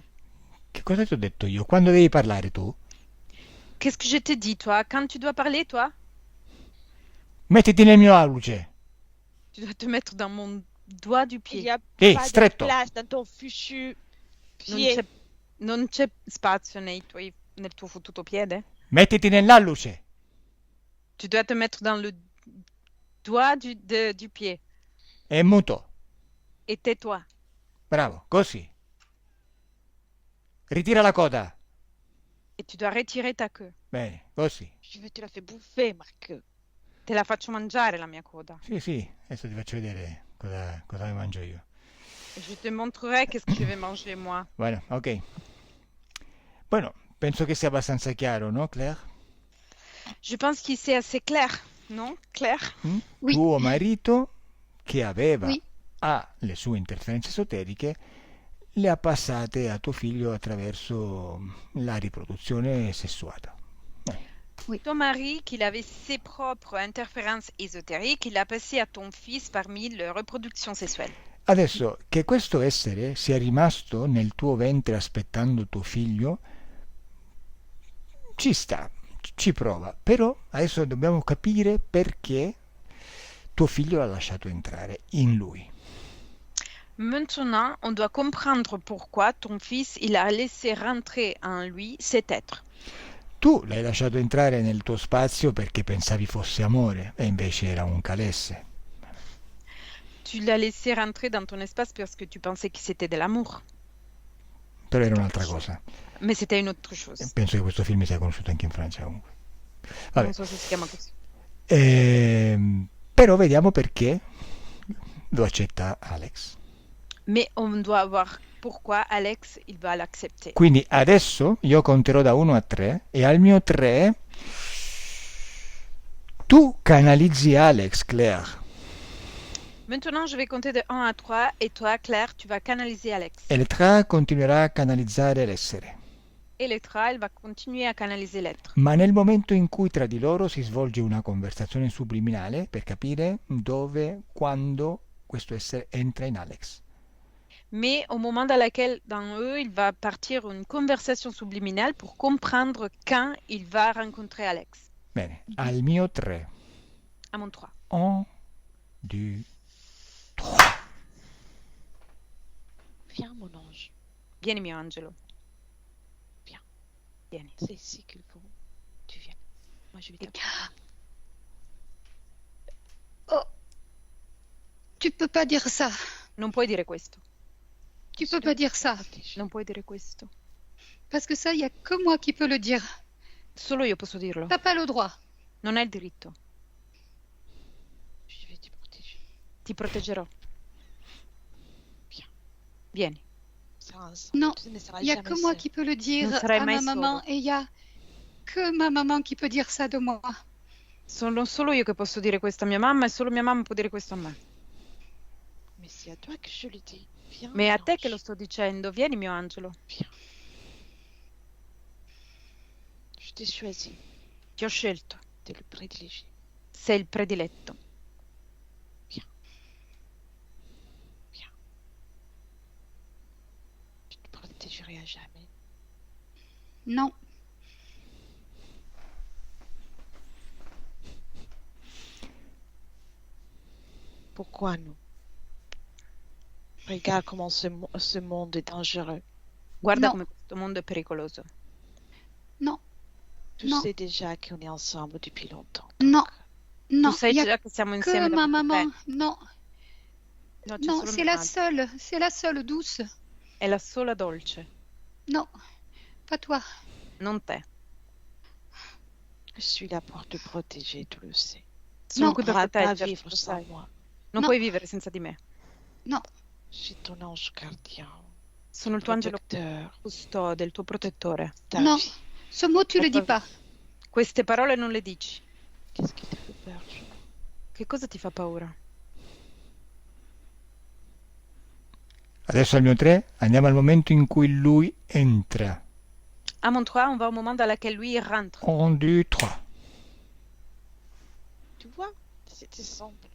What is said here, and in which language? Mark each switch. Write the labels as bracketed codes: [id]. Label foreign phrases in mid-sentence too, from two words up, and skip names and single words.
[it] Che cosa ti ho detto io? Quando devi parlare tu? [fr] Qu'est-ce que je te dis, toi? Quand tu dois parler, toi? [it] Mettiti nel mio alluce. [fr] Tu dois te mettre dans mon doigt du Il pied. n'y a pas [it] stretto. [fr] de place dans ton fichu [it] Non [fr] pied. [it] c'è, non c'è spazio nel tuo fottuto piede? Mettiti nell'alluce. [fr] Tu dois te mettre dans le doigt du pied. [it] È muto. [fr] Et tais-toi. [it] Bravo, così. Ritira la coda. [fr] Et tu dois retirer ta queue. [it] Bene, così. [fr] Je vais te la faire bouffer, ma queue. [it] Te la faccio mangiare la mia coda. Sì, adesso ti faccio vedere cosa mi mangio io. [fr] Je te montrerai qu'est-ce que je vais manger moi. [es] Bueno, ok. [it] Bueno, penso che sia abbastanza chiaro, no, Claire? [fr] Je pense qu'il c'est assez clair, non, Claire? Oui. [it] Tuo marito, che [fr] Oui. [it] ha le sue interferenze esoteriche, le ha passate a tuo figlio attraverso la riproduzione sessuata. [fr] Ton mari, qu'il avait ses propres interférences ésotériques, il l'a passé à ton fils parmi la reproduction sessuelle. [it] Adesso, che questo essere sia rimasto nel tuo ventre aspettando tuo figlio, ci sta, ci prova, però adesso dobbiamo capire perché tuo figlio l'ha lasciato entrare in lui. [fr] Maintenant, on doit comprendre pourquoi ton fils, il a laissé rentrer en lui cet être. [it] Tu l'hai lasciato entrare nel tuo spazio perché pensavi fosse amore e invece era un calesse. [fr] Tu l'as laissé rentrer dans ton espace parce que tu pensais que c'était de l'amour. [it] Però era un'altra cosa. [fr] Mais c'était une autre chose. [it] Penso che questo film sia conosciuto anche in Francia comunque. Vabbè. Non so se si chiama così. Però vediamo perché lo accetta Alex. [fr] Mais on doit voir pourquoi Alex, il va l'accepter. [it] Quindi adesso io conterò da 1 a 3 e al mio 3 tu canalizzi Alex, Claire. [fr] Maintenant, je vais compter de 1 à 3 et toi, Claire, tu vas canaliser Alex. [it] E le 3 continuerà a canalizzare l'essere. [fr] Et l'Etra, elle va continuer à canaliser l'être. [it] Ma nel momento in cui tra di loro si svolge una conversazione subliminale per capire dove, quando questo essere entra in Alex. [fr] Mais au moment dans lequel, dans eux, il va partir une conversation subliminale pour comprendre quand il va rencontrer Alex. [it] Bene, al mio 3. [fr] À mon 3. 1, 2, 3. Viens, mon ange. [it] Vieni, mio angelo. [fr] Viens. [it] Vieni. [fr] C'est ici qu'il faut. Tu viens. Moi, je vais t'appeler. Oh, tu peux pas dire ça. [it] Non puoi dire questo. [fr] Tu peux pas dire ça. [it] Non puoi dire questo. [fr] Parce que ça, il y a que moi qui peux le dire. [it] Solo io posso dirlo. [fr] T'as pas le droit. [it] Non hai il diritto. [fr] Je vais te protéger. [it] Ti proteggerò. [fr] Viens. [it] Vieni. [fr] Non, Tu ne seras il y a jamais que moi seul. qui peux le dire [it] Non sarai [fr] à ma [it] mai [fr] maman [it] solo. [fr] et il y a que ma maman qui peut dire ça de moi. [it] Sono solo io che posso dire questo a mia mamma e solo mia mamma può dire questo a me. [fr] Mais c'est à toi que je le dis. Viens. [it] Ma è a te [fr] l'ange. [it] che lo sto dicendo. Vieni, mio angelo. [fr] Viens. Je t'ai choisi. [it] Ti ho scelto. [fr] T'es le privilégié. [it] Sei il prediletto. [fr] Viens. Viens. Je te protégerai à jamais. Non, Pourquoi nous? Regarde comment ce monde est dangereux. [it] Guarda No. come questo mondo è pericoloso. [fr] non, Tu Non. sais déjà qu'on est ensemble depuis longtemps. non, non. [it] Tu sai [fr] Il y a [it] già che siamo insieme [fr] que [it] da [fr] ma [it] molto [fr] maman. [it] tempo. [fr] Non, [it] No, c'è [fr] non, [it] solo [fr] c'est [it] mia [fr] la [it] madre. [fr] seule. C'est la seule douce. [it] È la sola dolce, [fr] Non, pas toi. [it] non te. [fr] Je suis là pour te protéger, tu le sais. [it] Sono No. qui [fr] Tu ne [it] per [fr] pourras pas [it] proteggerti, [fr] vivre [it] lo [fr] sans [it] sai. [fr] moi. [it] Non No. puoi vivere senza di me. [fr] Non, Je suis ton ange gardien, [it] Sono il tuo angelo [fr] protecteur, [it] custode, il tuo protettore. [fr] ta non. vie. Ce mot, tu le dis pas. [it] Queste parole non le dici. [fr] Qu'est-ce qui te fait peur, Julie? [it] Che cosa ti fa paura? Adesso al mio 3 andiamo al momento in cui lui entra. [fr] À mon 3, on va au moment dans lequel lui il rentre. 1, 2, 3. Tu vois, c'était simple.